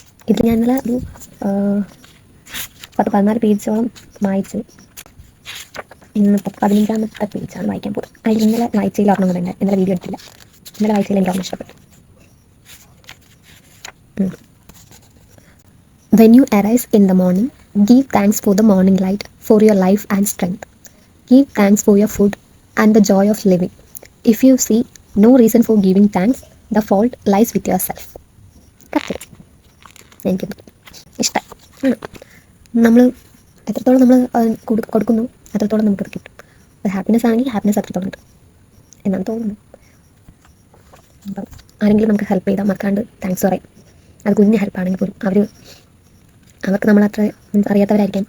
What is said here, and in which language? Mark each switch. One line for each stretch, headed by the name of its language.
Malayalam: ഇത് ഞാൻ ഇന്നലെ ഒരു 14 പേജോളം വായിച്ച്, ഇന്നിപ്പോൾ 15-ാമത്തെ പേജാണ് വായിക്കാൻ പോകുന്നത്. അതിൽ ഇന്നലെ വായിച്ചതിൽ ഓർമ്മ കൂടെ ഉണ്ട്, ഇന്നലെ വീഡിയോ എടുത്തില്ല. ഇന്നലെ വായിച്ചതിൽ എനിക്ക് ഓർമ്മ ഇഷ്ടപ്പെട്ടു.
English: When you arise in the morning, give thanks for the morning light, for your life and strength. Give thanks for your food and the joy of living. If you see no reason for giving thanks, the fault lies with yourself.
Malayalam: Correct. എനിക്കത് ഇഷ്ടമായി. നമ്മൾ എത്രത്തോളം നമ്മൾ കൊടുക്കുന്നു അത്രത്തോളം നമുക്കത് കിട്ടും. അത് ഹാപ്പിനെസ് ആണെങ്കിൽ ഹാപ്പിനെസ് അത്രത്തോളം കിട്ടും എന്നാണ് തോന്നുന്നത്. അപ്പം ആരെങ്കിലും നമുക്ക് ഹെൽപ്പ് ചെയ്താൽ മറക്കാണ്ട് താങ്ക്സ് പറയും. അത് കുഞ്ഞ് ഹെൽപ്പാണെങ്കിൽ പോലും അവർക്ക് നമ്മളത്ര അറിയാത്തവരായിരിക്കാം.